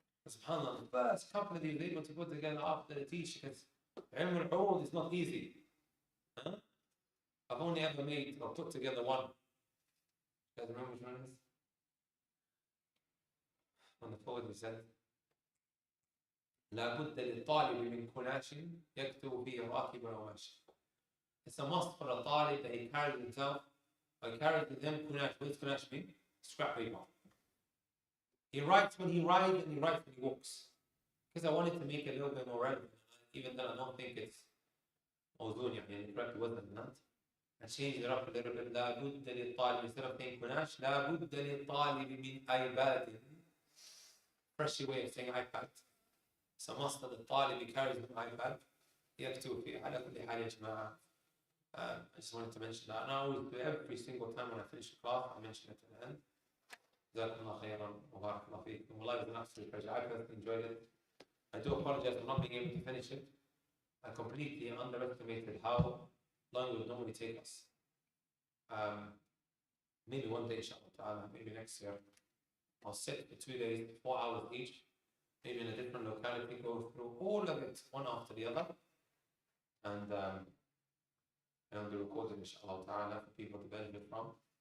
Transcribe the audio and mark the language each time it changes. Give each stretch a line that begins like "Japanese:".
English: SubhanAllah, the first couple that he was able to put together after the teaching, because ilm al-urud is not easy. Huh? I've only ever made or put together one. You guys remember which one it is? On the forward we said,
Arabic: لابد للطالب من كناش يكتب فيه راكبا أو ماشي.
English: It's a must for a talib that he carries himself, or carries with him kunash. What does kunash mean? Scrap paper. He writes when he rides and he writes when he walks. Because I wanted to make it a little bit more relevant. Even though I don't think it's
Arabic: موزون يعني
English: correct wasn't that. I changed it up a little bit.
Arabic: لابد للطالب
English: instead of saying kunash,
Arabic: لابد للطالب من
English: iPad. Fresh way of saying iPad. It's a must that the talib carries an iPad.
Arabic: يكتب فيه على كل حال يا جماعة.
English: I just wanted to mention that. And I always do every single time when I finish a class, I mention it at the end.
Arabic: جزاكم الله خيرا وبارك الله فيكم.
English: Wallah, it was an absolute pleasure. I personally enjoyed it. I do apologize for not being able to finish it. I completely underestimated how long it would normally take us. Maybe one day, inshallah, maybe next year, I'll sit for 2 days, 4 hours each, maybe in a different locality, go through all of it one after the other, and the recording, inshallah ta'ala, for people to benefit from.